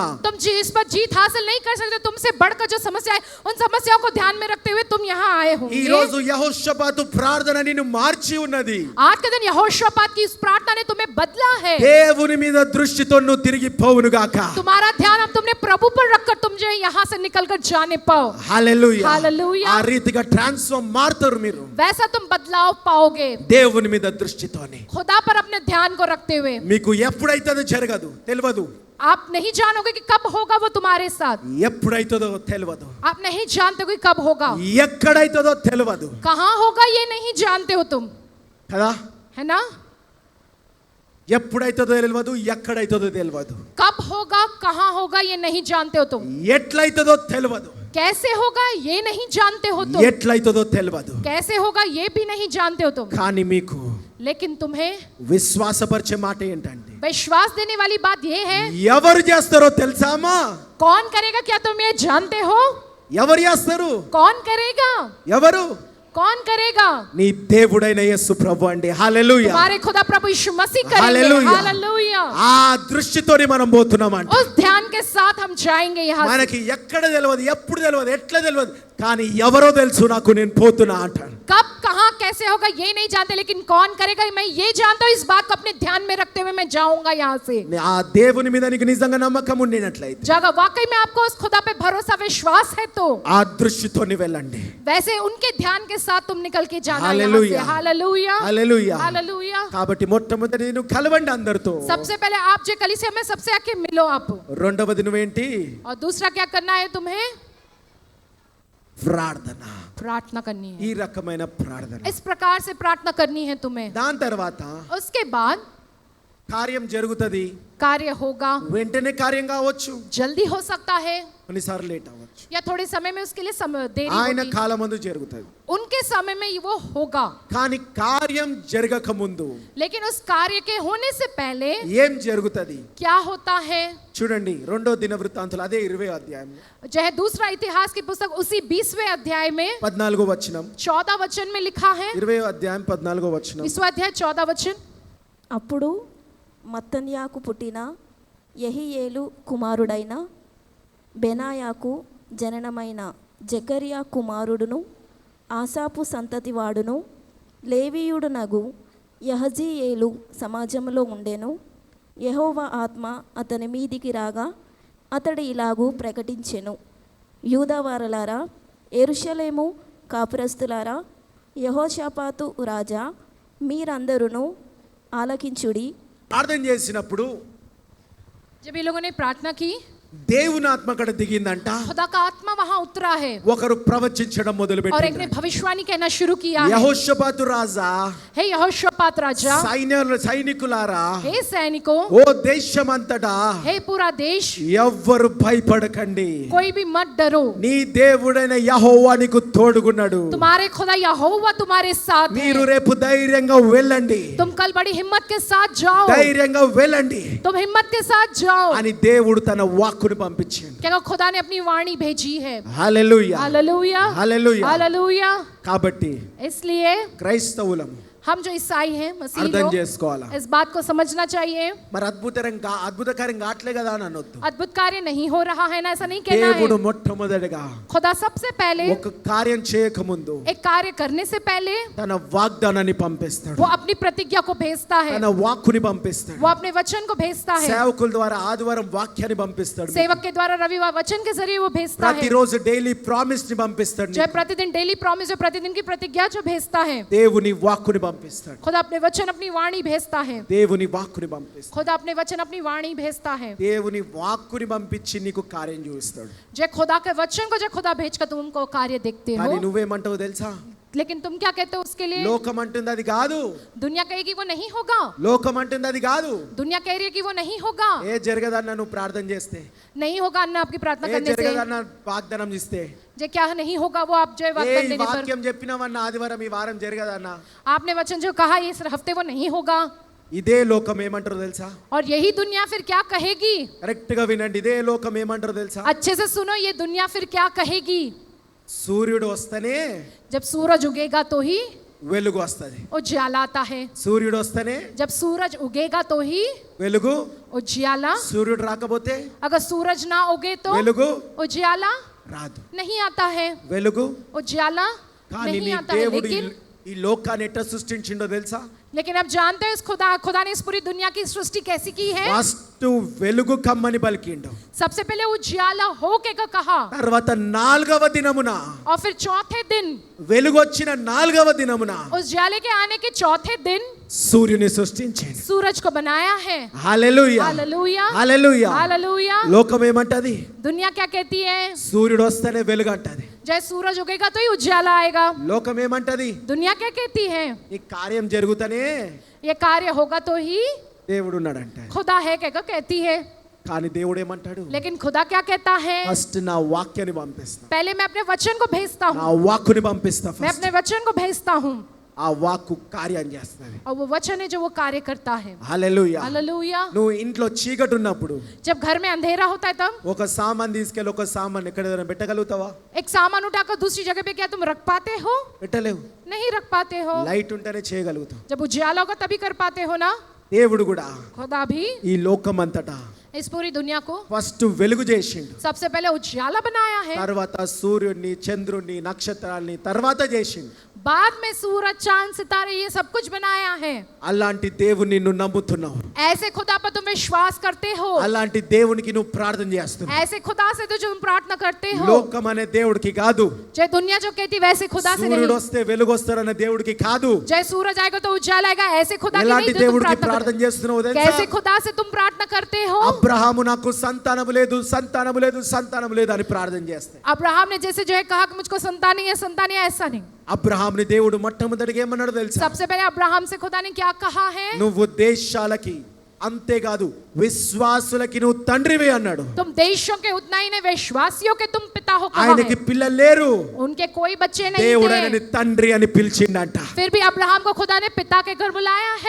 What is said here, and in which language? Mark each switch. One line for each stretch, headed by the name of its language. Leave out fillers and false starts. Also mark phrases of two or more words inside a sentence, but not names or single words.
Hindi: तुम जिस पर जीत हासिल नहीं कर सकते, तुमसे बढ़कर जो समस्या है उन समस्याओं को ध्यान में रखते हुए तुम यहाँ आए
Telugu: ఈ
Hindi: होंगे।
Telugu: రోజు యెహోషాపాతు ప్రార్థన నిన్ను మార్చి ఉన్నది.
Hindi: आज के दिन यहोशापात की इस प्रार्थना ने तुम्हें बदला है।
Telugu: దేవుని మీద దృష్టితో నువ్వు తిరిగి పోవును గాక.
Hindi: तुम्हारा ध्यान अब तुमने प्रभु पर रखकर तुम जो यहाँ से निकलकर जाने पाओ।
Telugu: హల్లెలూయా
English: Hallelujah.
Telugu: ఆ రీతిగా ట్రాన్స్ఫార్మ్ మారుతారు మీరు
Hindi: वैसा तुम बदलाव पाओगे
Telugu: దేవుని మీద దృష్టితోని
Hindi: खुदा पर अपने ध्यान को रखते हुए।
Telugu: మీకు ఎప్పుడైతుందో జరగదు తెలియదు
Hindi: आप नहीं जानोगे कि कब होगा वो तुम्हारे साथ,
Telugu: ఎప్పుడైతుందో తెలియదు
Hindi: आप नहीं जानते हो कि कब होगा,
Telugu: ఎక్కడైతుందో తెలియదు
Hindi: कहाँ होगा ये नहीं जानते हो तुम,
Telugu: కదా
Hindi: है ना।
Telugu: ఎప్పుడైతుందో తెలియదు ఎక్కడైతుందో తెలియదు
Hindi: कब होगा कहाँ होगा ये नहीं जानते हो तुम,
Telugu: ఎట్లయితుందో తెలియదు
Hindi: कैसे होगा ये नहीं जानते हो तुम,
Telugu: ఎట్లయితుందో తెలియదు
Hindi: कैसे होगा ये भी नहीं जानते हो तुम।
Telugu: కానీ మీకు
Hindi: लेकिन तुम्हें
Telugu: విశ్వాసపరిచే మాట ఏంటంటే
Hindi: विश्वास देने वाली बात ये है,
Telugu: ఎవరు చేస్తారో తెలుసామా
Hindi: कौन करेगा क्या तुम ये जानते हो,
Telugu: ఎవరు చేస్తారు
Hindi: कौन करेगा,
Telugu: ఎవరు
Hindi: कौन करेगा,
Telugu: నీ దేవుడైన యేసు ప్రభు అండి హల్లెలూయా
Hindi: हमारे खुदा प्रभु यीशु मसीह करेंगे। हालेलुया। हालेलुया।
Telugu: ఆ దృష్టితోని మనం పోతున్నామంట
Hindi: उस ध्यान के साथ हम जाएंगे यहाँ से।
Telugu: మనకి ఎక్కడ తెలియదు ఎప్పుడు తెలియదు ఎట్లా తెలియదు కానీ ఎవరో తెలుసు నాకు నేను పోతున్నా అంటాడు
Hindi: कब कहाँ कैसे होगा ये नहीं जानते, लेकिन कौन करेगा मैं ये जानता हूँ। इस बात को अपने ध्यान में रखते हुए मैं जाऊंगा यहाँ से।
Telugu: ఆ దేవుని మీద నీకు నిజంగా నమ్మకం ఉండినట్లయితే
Hindi: जगह वाकई में आपको उस खुदा पे भरोसा विश्वास है तो
Telugu: ఆ దృష్టితోని వెళ్ళండి
Hindi: वैसे उनके ध्यान के साथ तुम निकल के जाना यहाँ से। हालेलुया। हालेलुया।
Telugu: హల్లెలూయా
Hindi: हालेलुया।
Telugu: కాబట్టి మొట్టమొదటి నేను కలవండి అందరితో
Hindi: सबसे पहले आप जो कलीसिया में सबसे आके मिलो आप,
Telugu: రెండవది నువ్వేంటి
Hindi: और दूसरा क्या करना है तुम्हें,
Telugu: ప్రార్థన
Hindi: प्रार्थना करनी है।
Telugu: ఈ రకమైన ప్రార్థన
Hindi: इस प्रकार से प्रार्थना करनी है तुम्हें।
Telugu: దాని తర్వాత
Hindi: उसके बाद
Telugu: కార్యం జరుగుతది
Hindi: कार्य होगा,
Telugu: వెంటనే కార్యం కావచ్చు
Hindi: जल्दी हो सकता है
Telugu: కొన్నిసార్లు లేట్ అవ్వచ్చు
Hindi: या थोड़े समय में उसके लिए समय देरी
Telugu: ఆయన
Hindi: होगी।
Telugu: కాలమందు జరుగుతది
Hindi: उनके समय में वो होगा,
Telugu: కానీ కార్యం జరగక ముందు
Hindi: लेकिन उस कार्य के होने से पहले
Telugu: ఏం జరుగుతది
Hindi: क्या होता है।
Telugu: చూడండి రెండో దిన వృత్తాంతాలు అదే 20వ అధ్యాయం
Hindi: चाहे दूसरा इतिहास की पुस्तक उसी 20वें अध्याय में
Telugu: 14వ వచనం
Hindi: 14 वचन में लिखा है।
Telugu: 20వ అధ్యాయం 14వ వచనం
Hindi: 20वां अध्याय 14 वचन।
Telugu: అప్పుడు మత్తన్యాకు పుట్టిన యెహీయేలు కుమారుడైన బెనాయాకు జననమైన జకరియా కుమారుడును ఆసాపు సంతతివాడును లేవీయుడునగు యహజీయేలు సమాజంలో ఉండెను. యెహోవా ఆత్మ అతని మీదికి రాగా అతడు ఇలాగూ ప్రకటించెను, యూదావారలారా, యెరూషలేము కాపురస్తులారా, యెహోషాపాతు రాజా, మీరందరూ ఆలకించుడి. ప్రార్థన చేసినప్పుడు
Hindi: जब ये लोगों ने प्रार्थना की,
Telugu: దేవుని ఆత్మ అక్కడ దిగిందంట.
Hindi: खुदा का आत्मा वहां उतरा है
Telugu: ఒకరు ప్రవచించడం మొదలు
Hindi: और एक
Telugu: పెట్టారు.
Hindi: ने भविष्यवाणी कहना शुरू किया है।
Telugu: యెహోషాపాతు రాజా,
Hindi: हे यहोशापात राजा,
Telugu: సైనికులారా,
Hindi: हे सैनिकों,
Telugu: ఓ దేశమంతటా
Hindi: हे पूरा देश,
Telugu: ఎవ్వరు భయపడకండి,
Hindi: कोई भी मत डरो,
Telugu: నీ దేవుడైన యెహోవా నీకు తోడుగున్నాడు.
Hindi: तुम्हारे खुदा यहोवा तुम्हारे साथ
Telugu: మీరు
Hindi: है।
Telugu: రేపు ధైర్యంగా వెళ్ళండి,
Hindi: तुम कल बड़ी हिम्मत के साथ जाओ,
Telugu: ధైర్యంగా వెళ్ళండి
Hindi: तुम हिम्मत के साथ जाओ।
Telugu: అని దేవుడు తన వాక్కుని పంపించాడు.
Hindi: क्या खुदा ने अपनी वाणी भेजी है।
Telugu: హల్లెలూయా
Hindi: हालेलुया।
Telugu: హల్లెలూయా.
Hindi: हालेलुया।
Telugu: కాబట్టి
Hindi: इसलिए
Telugu: క్రైస్తవులం
Hindi: हम जो ईसाई हैं, मसीही
Telugu: అర్థం
Hindi: लोग,
Telugu: చేసుకోవాలా.
Hindi: इस बात को समझना चाहिए।
Telugu: మరి అద్భుతకార్యం కావట్లే కదా అని అనొద్దు.
Hindi: अद्भुत कार्य नहीं हो रहा है ना, ऐसा नहीं कहना
Telugu: దేవుడు
Hindi: है।
Telugu: మొట్టమొదటిగా
Hindi: खुदा सबसे पहले
Telugu: ఒక కార్యం చేయక ముందు
Hindi: एक कार्य करने से पहले
Telugu: తన వాగ్దానాన్ని పంపిస్తాడు,
Hindi: वो अपनी प्रतिज्ञा को भेजता है,
Telugu: తన వాక్కుని పంపిస్తాడు.
Hindi: वो अपने वचन को भेजता है,
Telugu: సేవకుల ద్వారా ఆదివారం వాక్యాన్ని పంపిస్తాడు,
Hindi: सेवक के द्वारा रविवार वचन के जरिए वो भेजता है,
Telugu: ప్రతిరోజు
English: daily promise
Telugu: ని పంపిస్తాడు,
Hindi: जो प्रतिदिन
English: daily promise,
Hindi: जो प्रतिदिन की प्रतिज्ञा जो भेजता है।
Telugu: దేవుని వాక్కుని పంపిస్తాడు,
Hindi: खुदा अपने वचन अपनी वाणी भेजता है,
Telugu: దేవుని వాక్కుని పంపిస్తాడు.
Hindi: खुदा अपने वचन अपनी वाणी भेजता है।
Telugu: దేవుని వాక్కుని పంపించి నీకు కార్యం చూపిస్తాడు.
Hindi: जो खुदा के वचन को जो खुदा भेज कर तुमको कार्य देखते
Telugu: కానీ
Hindi: हो,
Telugu: నువ్వేమంటావు తెలుసా?
Hindi: लेकिन तुम क्या कहते हो उसके लिए?
Telugu: లోకం అంటుంది అది కాదు,
Hindi: दुनिया कहेगी वो नहीं होगा,
Telugu: లోకం అంటుంది అది కాదు.
Hindi: दुनिया कह रही है कि वो नहीं होगा,
Telugu: ఏ జరగదన్నా నువ్వు ప్రార్థన చేస్తే,
Hindi: नहीं होगा अन्ना आपकी प्रार्थना
Telugu: ఏ
Hindi: करने से,
Telugu: జరగదన్నా వాగ్దానం ఇస్తే,
Hindi: जो क्या नहीं होगा वो आप जो
Telugu: ఏ
Hindi: वाग्दान
Telugu: ఈ
Hindi: देने पर,
Telugu: వాక్యం చెప్పినవన్నా ఆదివారం ఈ వారం జరగదన్నా,
Hindi: आपने वचन जो कहा ये इस हफ्ते वो नहीं होगा,
Telugu: ఇదే లోకం ఏమంటారో తెలుసా?
Hindi: और यही दुनिया फिर क्या कहेगी?
Telugu: కరెక్ట్ గా వినండి, ఇదే లోకం ఏమంటారో తెలుసా?
Hindi: अच्छे से सुनो, ये दुनिया फिर क्या कहेगी?
Telugu: సూర్యుడు వస్తేనే
Hindi: जब सूरज उगेगा तो ही
Telugu: వెలుగు వస్తది,
Hindi: उजाला आता है,
Telugu: సూర్యుడు వస్తేనే
Hindi: जब सूरज उगेगा तो ही
Telugu: వెలుగు,
Hindi: उजाला,
Telugu: సూర్యుడు రాకపోతే
Hindi: अगर सूरज ना उगे तो
Telugu: వెలుగు
Hindi: उजाला
Telugu: రాదు.
Hindi: नहीं आता है,
Telugu: వెలుగు
Hindi: उजाला
Telugu: కానీ
Hindi: नहीं
Telugu: నీ
Hindi: आता है।
Telugu: దేవుడు
Hindi: लेकिन
Telugu: ఈ లోకాన్ని ఎట్లా సృష్టించిండో తెలుసా?
Hindi: लेकिन अब जानते हैं इस खुदा ने इस पूरी दुनिया की सृष्टि कैसी की है।
Telugu: ఫస్ట్ వెలుగు కమ్మని పలికిండు,
Hindi: सबसे पहले उजाला होके का कहा,
Telugu: తర్వాత 4వ దినమున
Hindi: और फिर चौथे दिन,
Telugu: వెలుగు వచ్చిన 4వ దినమున
Hindi: उजाले के आने के चौथे दिन
Telugu: సూర్యుని సృష్టించాడు.
Hindi: सूरज को बनाया है।
Telugu: హల్లెలూయా
Hindi: हालेलुया,
Telugu: హల్లెలూయా.
Hindi: हालेलुया।
Telugu: లోకం ఏమంటది?
Hindi: दुनिया क्या कहती है?
Telugu: సూర్యుడు వస్తేనే వెలుగు అంటది.
Hindi: जय सूरज उगेगा तो ही उजाला आएगा।
Telugu: లోకం ఏమంటది?
Hindi: दुनिया क्या कहती है?
Telugu: ఈ కార్యం జరుగుతనే
Hindi: ये कार्य होगा तो ही
Telugu: దేవుడు ఉన్నాడంట.
Hindi: खुदा है क्या कहती है।
Telugu: కానీ దేవుడు ఏమంటాడు?
Hindi: लेकिन खुदा क्या कहता है?
Telugu: ఫస్ట్ నా వాక్యాన్ని పంపిస్తా,
Hindi: पहले मैं अपने वचन को भेजता
Telugu: నా
Hindi: हूँ,
Telugu: వాక్కుని పంపిస్తా.
Hindi: मैं
Telugu: ఫస్ట్
Hindi: अपने वचन को भेजता हूँ,
Telugu: ఆ వాక్కు కార్యం చేస్తది.
Hindi: और वो वचन है जो वो कार्य करता है।
Telugu: హల్లెలూయా.
Hindi: हालेलुया।
Telugu: నువ్వు ఇంట్లో చీకటి ఉన్నప్పుడు
Hindi: जब घर में अंधेरा होता है तब
Telugu: ఒక సామాన్ తీసుకెళ్ళి ఒక సామాన్ ఎక్కడైనా పెట్టగలుగుతావా?
Hindi: एक सामान उठाकर दूसरी जगह पे क्या तुम रख पाते हो?
Telugu: పెట్టలేవు.
Hindi: नहीं रख पाते हो।
Telugu: లైట్ ఉంటేనే చేయగలుగుతావు.
Hindi: जब उजाला होगा तभी कर पाते हो ना।
Telugu: దేవుడు కూడా
Hindi: खुदा भी
Telugu: ఈ లోకం అంతటా
Hindi: इस पूरी दुनिया को
Telugu: ఫస్ట్ వెలుగు చేసిండు,
Hindi: सबसे पहले उजाला बनाया है,
Telugu: తర్వాత సూర్యుడిని చంద్రుడిని నక్షత్రాల్ని తర్వాత చేసిండు.
Hindi: बाद में सूरज चांद सितारे ये सब कुछ बनाया है।
Telugu: అలాంటి దేవుని నువ్వు నమ్ముతున్నావు,
Hindi: ऐसे खुदा पर तुम विश्वास करते हो,
Telugu: అలాంటి దేవునికి నువ్వు ప్రార్థన చేస్తున్నావు.
Hindi: ऐसे खुदा से तो जो तुम प्रार्थना करते हो।
Telugu: లోకం అనే దేవుడికి కాదు,
Hindi: जय दुनिया जो कहती वैसे खुदा से
Telugu: సూర్యుడు
Hindi: नहीं।
Telugu: వస్తే వెలుగు వస్తారనే దేవుడికి కాదు.
Hindi: जय सूरज आएगा तो उजाला आएगा, ऐसे खुदा की
Telugu: ఎలాంటి
Hindi: नहीं जो तुम
Telugu: దేవుడికి
Hindi: प्रार्थना
Telugu: ప్రార్థన
Hindi: करते
Telugu: చేస్తున్నావు
Hindi: हो।
Telugu: తెలుసా?
Hindi: कैसे खुदा से तुम प्रार्थना करते हो?
Telugu: అబ్రహాము నాకు సంతానము లేదు, సంతానము లేదు, సంతానము లేదు అని ప్రార్థన చేస్తాయి.
Hindi: अब्राहम ने जैसे जो है कहा कि मुझको संतान नहीं है, संतान नहीं है, ऐसा नहीं।
Telugu: అబ్రహాముని దేవుడు మొట్టమొదటిగా ఏమన్నాడు తెలుసా?
Hindi: सबसे पहले अब्राहम से खुदा ने क्या कहा है?
Telugu: నువ్వు దేశాలకి అంతేకాదు విశ్వాసులకి నువ్వు తండ్రివి అన్నాడు.
Hindi: तुम देशों के उतना ही नहीं, विश्वासियों के तुम पिता हो कहा
Telugu: ఆయనకి
Hindi: है।
Telugu: పిల్లలు లేరు,
Hindi: उनके कोई बच्चे नहीं
Telugu: దేవుడు
Hindi: थे,
Telugu: ఆయనని తండ్రి అని పిలిచిండంట.
Hindi: फिर भी अब्राहम को खुदा ने पिता के घर बुलाया है।